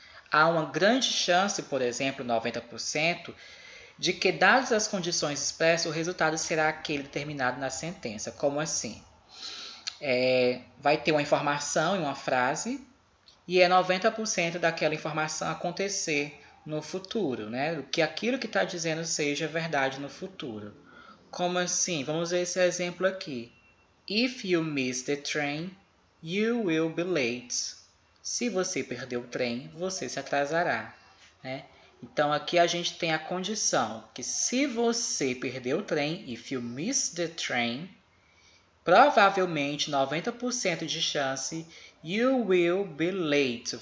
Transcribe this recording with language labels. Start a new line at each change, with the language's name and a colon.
Portuguese: Há uma grande chance, por exemplo, 90%, de que, dadas as condições expressas, o resultado será aquele determinado na sentença. Como assim? Vai ter uma informação em uma frase e é 90% daquela informação acontecer no futuro, né? Que aquilo que está dizendo seja verdade no futuro. Como assim? Vamos ver esse exemplo aqui.
English: If you miss the train, you will be late.
Portuguese: Se você perder o trem, você se atrasará, né? Então aqui a gente tem a condição que se você perder o trem,
English: if you miss the train,
Portuguese: provavelmente 90% de chance,
English: you will be late.